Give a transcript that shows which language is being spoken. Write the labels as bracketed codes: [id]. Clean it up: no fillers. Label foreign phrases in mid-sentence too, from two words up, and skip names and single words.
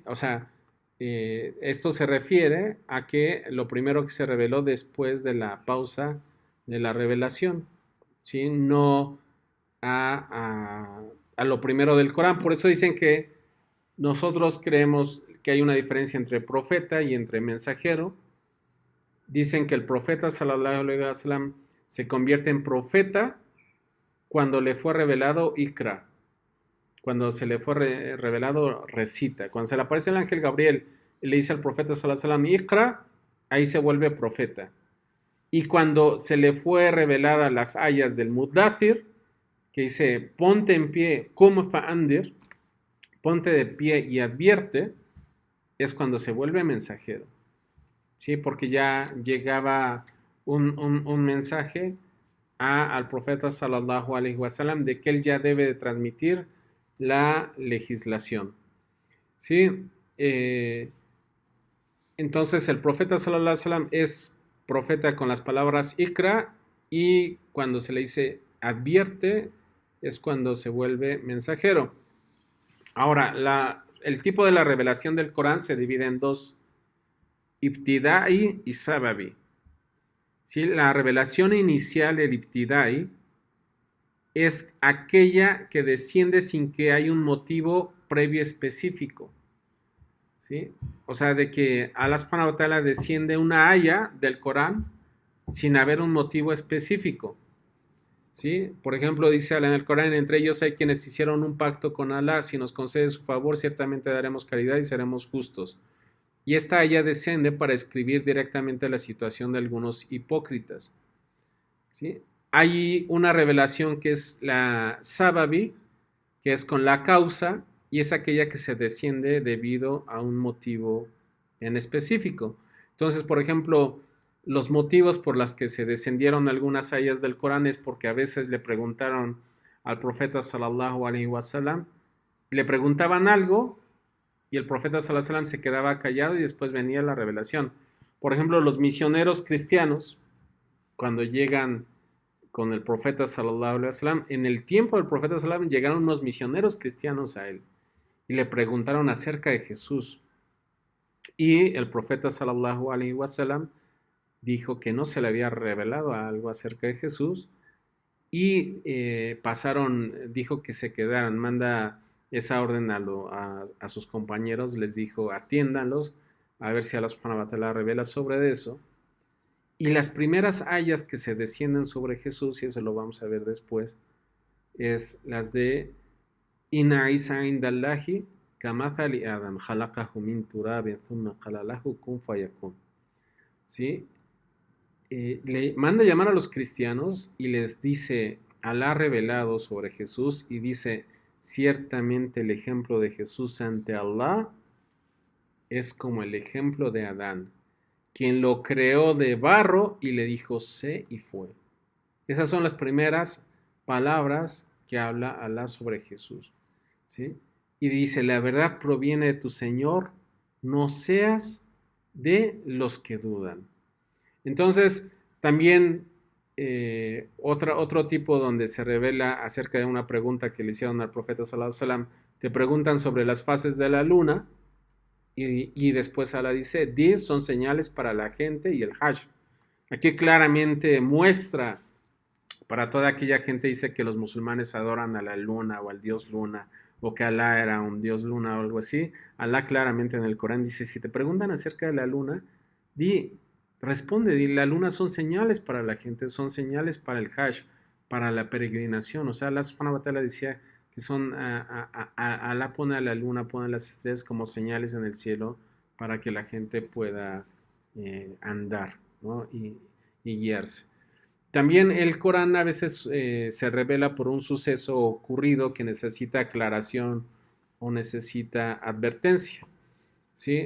[es] O sea, esto se refiere a que lo primero que se reveló después de la pausa de la revelación, ¿sí? No a lo primero del Corán. Por eso dicen que nosotros creemos que hay una diferencia entre profeta y entre mensajero. Dicen que el profeta [ar] صلى الله عليه وسلم [es] se convierte en profeta cuando le fue revelado Iqra. Cuando se le fue revelado recita. Cuando se le aparece el ángel Gabriel y le dice al profeta [ar] صلى الله عليه وسلم [es] Iqra, ahí se vuelve profeta. Y cuando se le fue revelada las ayas del Mudathir, que dice ponte en pie, como fa'andir, ponte de pie y advierte, es cuando se vuelve mensajero. ¿Sí? Porque ya llegaba un mensaje al profeta [ar] صلى الله عليه وسلم [es] de que él ya debe de transmitir la legislación. ¿Sí? Entonces el profeta [ar] صلى الله عليه وسلم [es] es profeta con las palabras Iqra, y cuando se le dice advierte es cuando se vuelve mensajero. Ahora, el tipo de la revelación del Corán se divide en dos: Ibtidai y Sababi. ¿Sí? La revelación inicial, el Ibtidai, es aquella que desciende sin que haya un motivo previo específico. ¿Sí? O sea, de que Allah [ar] سبحانه وتعالى [es] desciende una aya del Corán sin haber un motivo específico. ¿Sí? Por ejemplo, dice Allah en el Corán: entre ellos hay quienes hicieron un pacto con Allah, si nos concede su favor, ciertamente daremos caridad y seremos justos. Y esta aya desciende para escribir directamente la situación de algunos hipócritas. ¿Sí? Hay una revelación que es la Sababi, que es con la causa, y es aquella que se desciende debido a un motivo en específico. Entonces, por ejemplo, los motivos por los que se descendieron algunas ayas del Corán es porque a veces le preguntaron al profeta [ar] صلى الله عليه وسلم, [es] le preguntaban algo y el profeta [ar] صلى الله عليه وسلم [es] se quedaba callado y después venía la revelación. Por ejemplo, los misioneros cristianos, cuando llegan con el profeta [ar] صلى الله عليه وسلم, [es] en el tiempo del profeta [ar] صلى الله عليه وسلم [es] llegaron unos misioneros cristianos a él y le preguntaron acerca de Jesús. Y el profeta [ar] صلى الله عليه وسلم [es] dijo que no se le había revelado algo acerca de Jesús, y dijo que se quedaran. Manda esa orden a sus compañeros, les dijo, atiéndanlos, a ver si Allah [ar] سبحانه وتعالى [es] revela sobre eso. Y las primeras ayas que se descienden sobre Jesús, y eso lo vamos a ver después, es las de [ar] إن عيسى عند الله كمثل آدم خلقه من تراب ثم قال له كن فيكون. [es] ¿Sí? Le manda llamar a los cristianos y les dice, Alá revelado sobre Jesús, y dice, ciertamente el ejemplo de Jesús ante Allah es como el ejemplo de Adán, quien lo creó de barro y le dijo, sé y fue. Esas son las primeras palabras que habla Alá sobre Jesús, ¿sí? Y dice, la verdad proviene de tu Señor, no seas de los que dudan. Entonces, también otro tipo donde se revela acerca de una pregunta que le hicieron al profeta [ar] صلى الله عليه وسلم, [es] te preguntan sobre las fases de la luna y después Allah dice, 10 son señales para la gente y el Hajj. Aquí claramente muestra para toda aquella gente, dice que los musulmanes adoran a la luna o al dios luna, o que Alá era un dios luna o algo así. Alá claramente en el Corán dice, si te preguntan acerca de la luna, responde, la luna son señales para la gente, son señales para el Hajj, para la peregrinación. O sea, Allah [ar] سبحانه وتعالى [es] decía que son, Alá pone a la luna, pone las estrellas como señales en el cielo para que la gente pueda andar, ¿no? y guiarse. También el Corán a veces se revela por un suceso ocurrido que necesita aclaración o necesita advertencia, ¿sí?